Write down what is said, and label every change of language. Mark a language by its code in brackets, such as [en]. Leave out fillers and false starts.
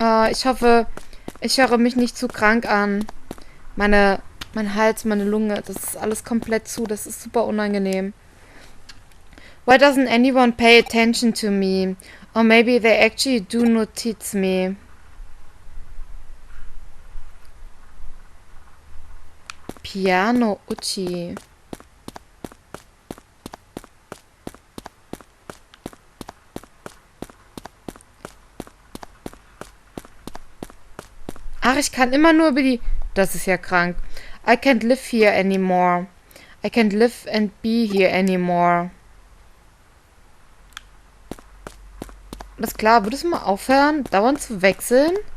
[de] Ich höre mich nicht zu krank an. Mein Hals, meine Lunge, das ist alles komplett zu. Das ist super unangenehm. [en] Why doesn't anyone pay attention to me? Or maybe they actually do notice me. Piano Uchi. [de] Ach, ich kann immer nur über die... Das ist ja krank. [en] I can't live here anymore. I can't live and be here anymore. [de] Alles klar, würdest du mal aufhören, dauernd zu wechseln?